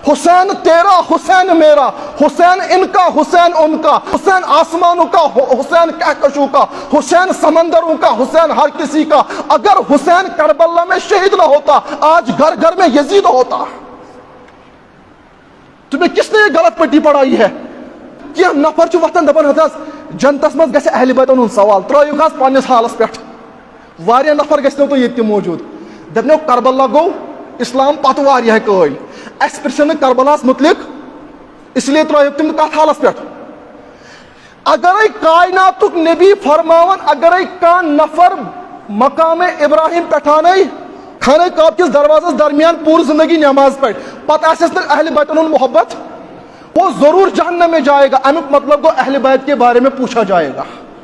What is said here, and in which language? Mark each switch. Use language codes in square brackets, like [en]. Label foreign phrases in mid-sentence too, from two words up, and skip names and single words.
[ur] حسین تیرا حسین میرا، حسین ان کا حسین ان کا، حسین آسمانوں کا حسین کہکشوں کا، حسین سمندروں کا، حسین ہر کسی کا۔ اگر حسین کربلا میں شہید نہ ہوتا آج گھر گھر میں یزید ہوتا۔ تمہیں کس نے یہ غلط پٹی پڑھائی ہے؟ [ks] کیا نفر وتھان دپان حضرت جنتس مز گژھِ اہل بیتن ہُنٛد سوال، ترٲیِو حظ پننِس حالس پٮ۪ٹھ۔ واریاہ نفر گژھنو تۄہہِ ییٚتہِ تہِ موجوٗد، دپنو کربلا گوٚو اسلام پتہٕ واریاہ قٲیل، اَسہِ پرژھن نہٕ کربلاہس متعلق، [ur] اس لیے [ks] ترٲیِکھ تِم کتھ حالس پٮ۪ٹھ۔ اگرے کائناتُک نبی فرماون اگرے کانٛہہ نفر مقام ابراہیم پٮ۪ٹھانے خانہ کعبہ کس دروازس درمیان پوری زندگی نماز پڑھ، پتہ آسیس نہٕ اہل بیتن ہُنٛد محبت، [ur] وہ ضرور جہنم میں جائے گا۔ [ks] امیُک مطلب گو [ur] اہل بیت کے بارے میں پوچھا جائے گا۔